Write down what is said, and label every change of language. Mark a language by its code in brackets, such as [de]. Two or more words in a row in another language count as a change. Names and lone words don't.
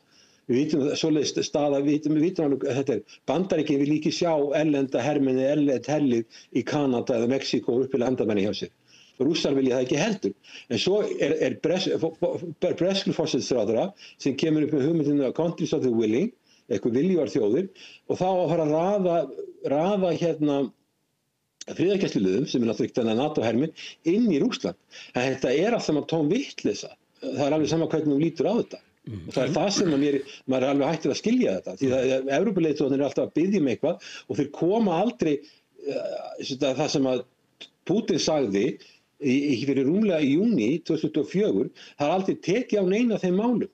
[is] Við vitum svoleiðis staða, við vitum alveg að þetta er Bandaríkin vil ekki sjá erlenda hermenni, erlend herlið í Kanada eða Mexíkó og uppi landamenni hjá sér. Rússar vilja það ekki heldur. En svo er breskur forsætisráðherra sem kemur upp með hugmyndina [en] countries of the willing, [is] eitthvað viljugar þjóðir, og þá að fara að raða friðargæsluliðum sem er náttúrulega NATO-hermin inn í Rússland. En þetta er alltaf maður tóm vitleysa. Það er alveg sama hvernig þú lítur á þetta. Og það er það sem maður er alveg hættur að skilja þetta. Því að Evrópuleiðtogarnir eru alltaf að biðja um eitthvað og þeir koma aldrei það sem að Putin sagði fyrir rúmlega í júní 2024, það er aldrei tekið á neina af þeim málum.